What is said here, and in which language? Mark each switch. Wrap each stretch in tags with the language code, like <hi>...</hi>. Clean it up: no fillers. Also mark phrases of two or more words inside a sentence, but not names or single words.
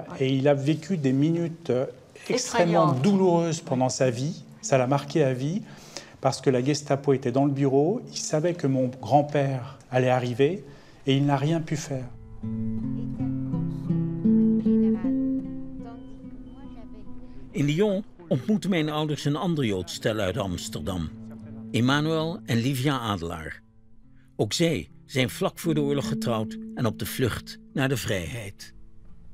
<fr>Et il a vécu des minutes extrêmement douloureuses pendant sa vie. Ça l'a marqué à vie parce que la Gestapo était dans le bureau. Il savait que mon grand-père allait arriver et il n'a rien pu faire.</fr> <nl>In Lyon ontmoetten mijn ouders een ander Joods stel uit Amsterdam, Emmanuel en Livia Adelaar. Ook zij zijn vlak voor de oorlog getrouwd en op de vlucht naar de vrijheid.</nl>